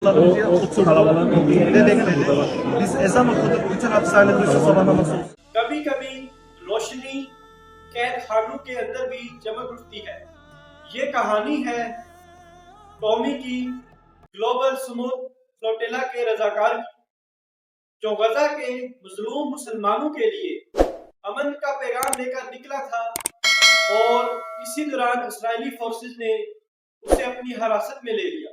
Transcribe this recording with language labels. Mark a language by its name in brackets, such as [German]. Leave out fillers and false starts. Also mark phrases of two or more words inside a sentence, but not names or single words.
[Turkish] Çok kalabalığın olduğu yere geldik. Biz ezan okuduk, bütün hapishane duysa sabah namazı olsun. [Hindi] कभी कभी रोशनी कैद खानों के अंदर भी चमक उठती है। ये कहानी है कौमी की ग्लोबल स्मूथ फ्लोटिला के रजाकार की, जो गजा के मजलूम मुसलमानों के लिए अमन का पैगाम लेकर निकला था और इसी दौरान इसराइली फोर्सेस ने उसे अपनी हिरासत में ले लिया।